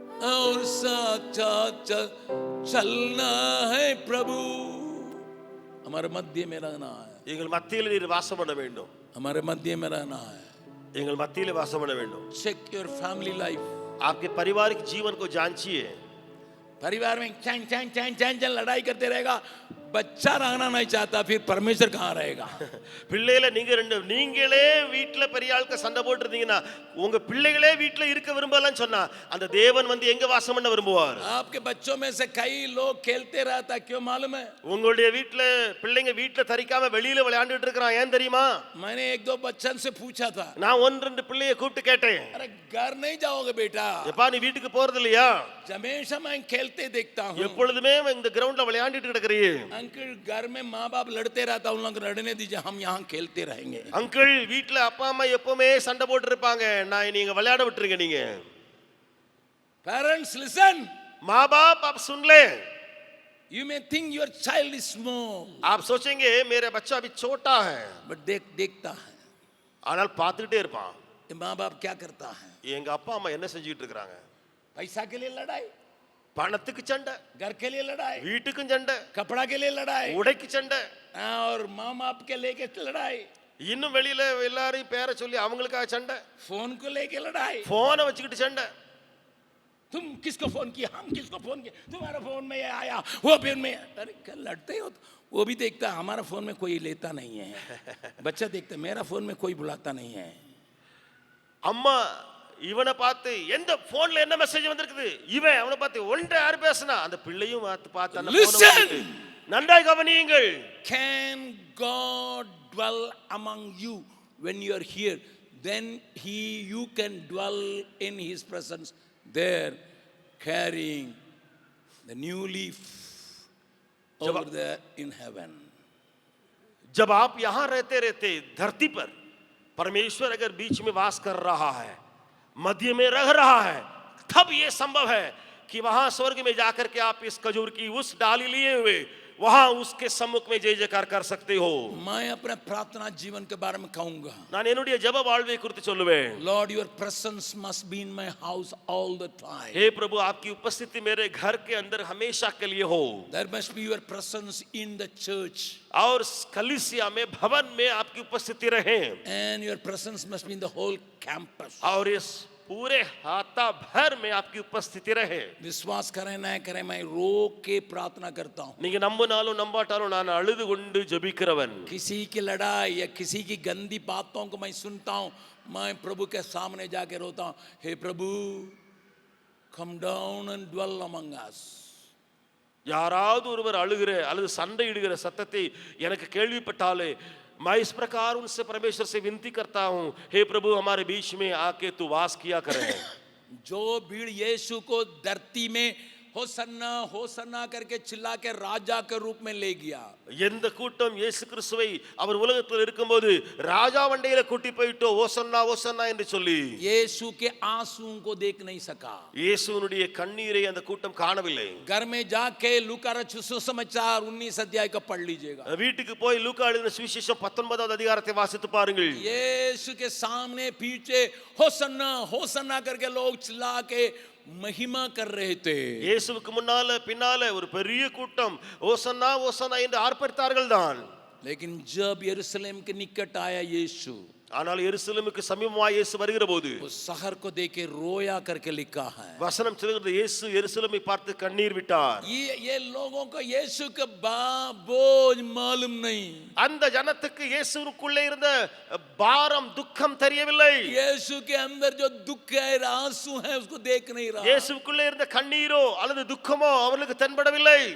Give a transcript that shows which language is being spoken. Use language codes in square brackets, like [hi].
[hi] और साथ साथ चलना है प्रभु, हमारे मध्य में रहना है। [ta] எங்கள் மத்தியில் நீர் வாசம் பண்ண வேண்டும், [hi] हमारे मध्य में रहना है। [ta] எங்கள் மத்தியிலே வாசம் பண்ண வேண்டும்। [en] Check your family life. [hi] आपके पारिवारिक जीवन को जांचिए। परिवार में चैन चैन चैन चैन चैन लड़ाई करते रहेगा, बच्चा रहना नहीं चाहता, फिर परमेश्वर कहाँ रहेगा? [ta] பிள்ளைகளை நீங்களே வீட்ல பெரிய ஆளுக்கு சண்டை போட்டுருந்தீங்கன்னா, உங்க பிள்ளைகளே வீட்ல இருக்க விரும்பலன்னு சொன்னா அந்த தேவன் வந்து எங்க வாசம் பண்ண விரும்புவார்? [hi] आपके बच्चों में से कई लोग खेलते रहता, क्यों मालूम है? [ta] உங்களுடைய வீட்ல பிள்ளைங்க வீட்ல தரிக்காம வெளியில விளையாண்டுட்டு இருக்கான், ஏன் தெரியுமா? [hi] मैंने एक दो बच्चन से पूछा था, [ta] நான் ஒன்று ரெண்டு பிள்ளைய கூப்பிட்டு கேட்டேன், [hi] अरे घर नहीं जाओगे बेटा? [ta] எப்பா நீ வீட்டுக்கு போறது இல்லையா? [hi] हमेशा मैं खेलते देखता हूँ, [ta] எப்பொழுதுமே இந்த கிரவுண்ட்ல விளையாண்டுட்டு கிடக்குறீங்க। [hi] अंकल घर में माँ बाप लड़ते रहता, उन लोग लड़ने दीजिए, हम यहाँ खेलते रहेंगे। [ta] அங்கிள் வீட்ல அப்பா அம்மா எப்பவுமே சண்டை போட்டு இருப்பாங்க, நான் நீங்க விளையாட விட்டுருங்க। நீங்க [en] parents listen, [hi] माँ बाप आप सुन ले, [en] You may think your child is small, [hi] आप सोचेंगे मेरा बच्चा अभी छोटा है, but देखता है [ta] ஆனால் பார்த்துக்கிட்டே இருப்பான் [hi] ये माँ बाप क्या करता है. [ta] எங்க அப்பா அம்மா என்ன செஞ்சுட்டு இருக்காங்க. [hi] पैसा के लिए लड़ाई, [ta] பணத்துக்கு சண்டை, [hi] घर के लिए लड़ाई, [ta] வீட்டுக்கும் சண்டை, [hi] कपड़ा के लिए लड़ाई, [ta] உடைக்கு சண்டை, [hi] और माँ बाप के लेके लड़ाई, [ta] இன்னும் வெளியில எல்லாரையும் பேரை சொல்லி அவங்களுக்காக சண்டை, [hi] फोन को लेके लड़ाई. [ta] போனை வச்சுக்கிட்டு சண்டை. [hi] तुम किसको फोन किया, हम किसको फोन किया, तुम्हारा फोन में ये आया, वो फोन में. अरे क्या लड़ते हो. वो भी देखता है हमारा फोन में कोई लेता नहीं है. बच्चा देखता है मेरा फोन में कोई बुलाता नहीं है. [ta] அம்மா இவனை பார்த்து எந்த போன்ல என்ன மெசேஜ் வந்திருக்குது, இவன் அவனை பார்த்து ஒன்றை யார் பேசினா அந்த பிள்ளையும் பார்த்து அந்த [en] Listen. [ta] போனை வாங்கிட்டு, நன்றாய் கவனியுங்கள். [en] Can God dwell among you when you are here? Then you can dwell in His presence there, carrying the new leaf over there in heaven. [hi] जब आप यहां रहते रहते धरती पर परमेश्वर अगर बीच में वास कर रहा है, मध्य में रह रहा है, तब यह संभव है कि वहां स्वर्ग में जाकर के आप इस खजूर की उस डाली लिए हुए वहां उसके सम्मुख में जय जयकार कर सकते हो. मैं अपने प्रार्थना जीवन के बारे में कहूंगा. [ta] நான் என்னுடைய ஜெப வாழ்வை குறித்து சொல்லுவேன். [en] Lord, your presence must be in my house all the time. [hi] हे प्रभु आपकी उपस्थिति मेरे घर के अंदर हमेशा के लिए हो. [en] There must be your presence in the church. [hi] और कलीसिया में भवन में आपकी उपस्थिति रहे. [en] And your presence must be in the whole campus. [hi] और इस पूरे हाथा भर में आपकी उपस्थिति रहे. विश्वास करें ना करें मैं रो के प्रार्थना करता हूँ. [ta] நீங்க நம்பினாலும் நம்பாட்டாலும் நான் அழுது கொண்டு ஜெபிக்கிறவன். [hi] किसी की लड़ाई या किसी की गंदी बातों को मैं सुनता हूँ, मैं प्रभु के सामने जाके रोता हूँ, हे प्रभु [en] come down and dwell among us. [ta] யாராவது ஒருவர் அழுகிற அல்லது சண்டையிடுகிற சத்தத்தை எனக்கு கேள்விப்பட்டாலே [hi] मैं इस प्रकार उनसे परमेश्वर से विनती करता हूं, हे प्रभु हमारे बीच में आके तू वास किया करे. जो भीड़ यीशु को धरती में होसन्ना होसन्ना करके चिल्ला के राजा के रूप में ले गया. [ta] எந்த கூட்டம் இயேசு கிறிஸ்துவை அவர் உலகத்தில் இருக்கும்போது ராஜா வண்டையில கூட்டி போயிட்டோ ஓசன்னா ஓசன்னா என்று சொல்லி [hi] यीशु के आंसुओं को देख नहीं सका. [ta] இயேசுவினுடைய கண்ணீரை அந்த கூட்டம் காணவில்லை. [hi] घर में जाके लूका रचित सुसमाचार 19 अध्याय का पढ़ लीजिएगा. [ta] வீட்டுக்கு போய் லூக்கா எழுதின சுவிசேஷம் 19வது அதிகாரத்தை வாசித்து பாருங்கள். [hi] यीशु के सामने पीछे होसन्ना होसन्ना करके लोग चिल्ला के महिमा कर रहे थे. [ta] இயேசுவுக்கு முன்னால பின்னால ஒரு பெரிய கூட்டம் ஓசன்னா ஓசன்னா என்று ஆர்ப்பரித்தார்கள் தான். [hi] लेकिन जब यरूशलेम के निकट आया यीशु, [ta] ஆனால் எருசலேமுக்கு சமீபமாய் இயேசு வருகிற போது [hi] उस शहर को देखे रोया करके लिखा है. [ta] வசனம் சொல்கிறது இயேசு எருசலேமை பார்த்து கண்ணீர் விட்டார். [hi] ये लोगों को यीशु का बोझ मालूम नहीं. [ta] அந்த ஜனத்துக்கு இயேசுவுக்குள்ளே இருந்த பாரம் துக்கம் தெரியவில்லை. [hi] यीशु के अंदर जो दुख है आंसू है उसको देख नहीं रहा. [ta] இயேசுவுக்குள்ளே இருந்த கண்ணீரோ அல்லது துக்கமோ அவர்களுக்கு தென்படவில்லை.